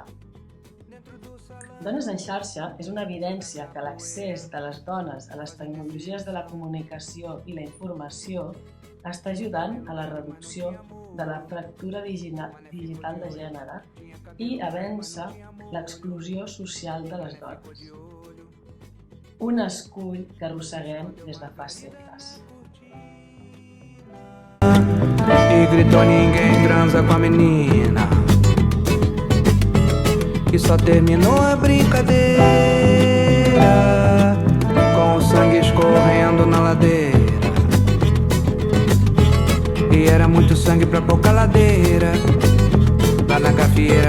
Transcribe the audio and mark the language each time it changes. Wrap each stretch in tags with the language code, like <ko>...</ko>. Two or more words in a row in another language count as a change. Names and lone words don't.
<ca>Dones en xarxa és una evidència que l'accés de les dones a les tecnologies de la comunicació i la informació està ajudant a la reducció de la fractura digital de gènere i a vèncer l'exclusió social de les dones. Un escull que arrosseguem des de fa segles.</ca> <pt>E gritou: ninguém transa com a menina. E só terminou a brincadeira com o sangue escorrendo na ladeira. E era muito sangue pra pouca ladeira lá na gafieira.</pt>